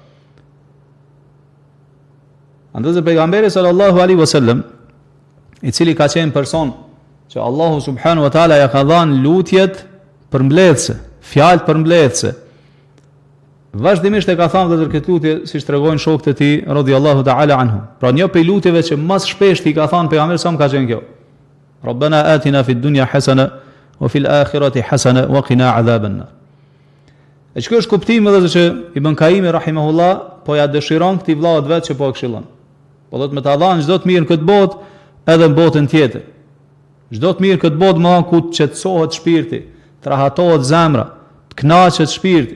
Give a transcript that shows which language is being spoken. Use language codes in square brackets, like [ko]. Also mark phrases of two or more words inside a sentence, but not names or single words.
[sq] Andaj pejgamberi [ar] صلى الله عليه وسلم, [sq] i cili ka qenë person që Allahu [ar] سبحانه وتعالى [sq] ja ka dhënë lutjet përmbledhse, fjalë përmbledhse. Vazhdimisht e ka thënë edhe këtë lutje, siç tregojnë shokët e tij [ar] رضي الله تعالى عنه. [sq] Pra një prej lutjeve që më shpesh i ka thënë pejgamberi sa më ka qenë kjo. [ar] ربنا آتنا في الدنيا حسنة وفي الآخرة حسنة وقنا عذاب النار. [sq] E çka është kuptimi edhe që Ibn Qayyim rahimahullah po ja dëshiron këtij vllaut vet që po e këshillon. Po do të më ta dhanë çdo të mirë në këtë botë, edhe në botën tjetër. Çdo të mirë këtë botë më ku të qetësohet shpirti, të rahatohet zemra, të kënaqet shpirti.